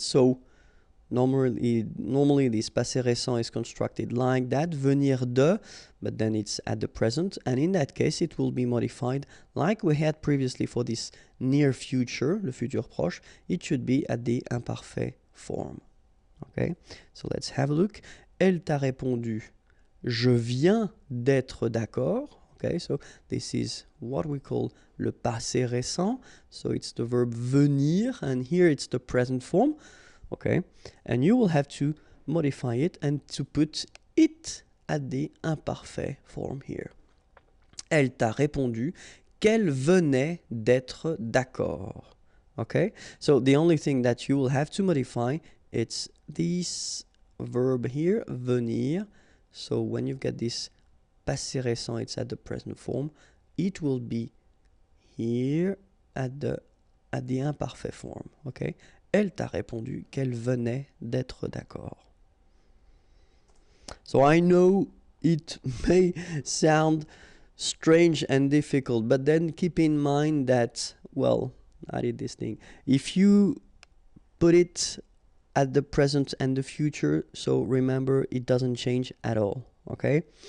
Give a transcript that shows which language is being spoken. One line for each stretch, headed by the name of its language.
English: So normally this passé récent is constructed like that, venir de, but then it's at the present, and in that case it will be modified like we had previously for this near future, le futur proche. It should be at the imparfait form. Okay, so let's have a look.
French: Elle t'a répondu, je viens d'être d'accord.
English: Okay, so this is what we call le passé récent. So it's the verb venir, and here it's the present form. Okay, and you will have to modify it and to put it at the imparfait form here.
French: Elle t'a répondu qu'elle venait d'être d'accord.
English: Okay, so the only thing that you will have to modify, it's this verb here, venir. So when you've got this passé récent, it's at the present form. It will be here at the imparfait form.
French: Okay, elle t'a répondu qu'elle venait d'être d'accord.
English: So I know it may sound strange and difficult, but then keep in mind that, well, I did this thing. If you put it at the present and the future, so remember it doesn't change at all, okay?